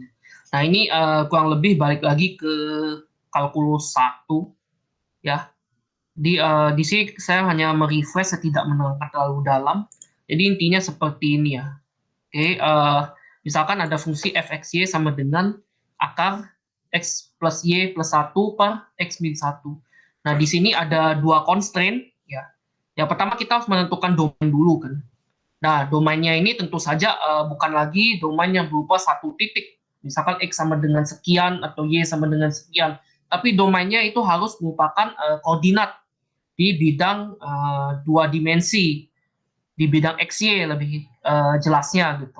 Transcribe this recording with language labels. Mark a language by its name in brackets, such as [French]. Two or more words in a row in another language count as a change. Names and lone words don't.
[Indonesian] Nah, ini kurang lebih balik lagi ke kalkulus 1 ya. Di sini saya hanya merefresh, saya tidak menerangkan terlalu dalam. Jadi intinya seperti ini ya. Oke, misalkan ada fungsi fxy sama dengan akar x plus y plus 1 per x min 1. Nah, di sini ada dua constraint ya. Yang pertama kita harus menentukan domain dulu kan. Nah, domainnya ini tentu saja bukan lagi domain yang berupa satu titik. Misalkan x sama dengan sekian atau y sama dengan sekian. Tapi domainnya itu harus merupakan koordinat di bidang dua dimensi, di bidang XY lebih jelasnya gitu.